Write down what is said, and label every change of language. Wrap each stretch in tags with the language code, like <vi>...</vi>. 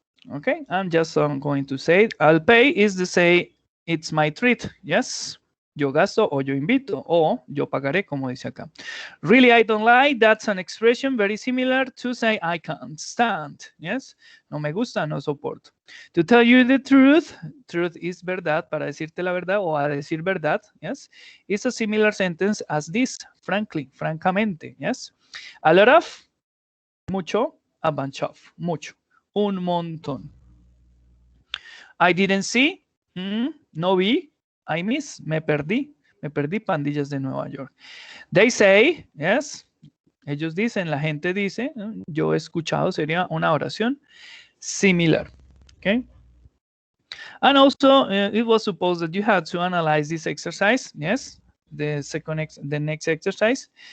<en>Okay, I'm just going to say I'll pay is to say it's my treat.</en> <es>Yes, yo gasto o yo invito o yo pagaré, como dice acá.</es> <en>Really, I don't like. That's an expression very similar to say I can't stand.</en> <es>Yes, no me gusta, no soporto.</es> <en>To tell you the truth, truth is</en> <es>verdad, para decirte la verdad o a decir verdad.</es> <en>Yes, it's a similar sentence as this. Frankly, francamente. Yes, a lot of, mucho, a bunch of, mucho.</en> <es>Un montón.</es> <en>I didn't see.</en> <es>No vi.</es> <en>I miss.</en> <es>Me perdí. Me perdí pandillas de Nueva York.</es> <en>They say, yes.</en> <es>Ellos dicen, la gente dice, yo he escuchado, sería una oración similar.</es> <en>Okay. And also, it was supposed that you had to analyze this exercise. Yes. The next exercise.</en>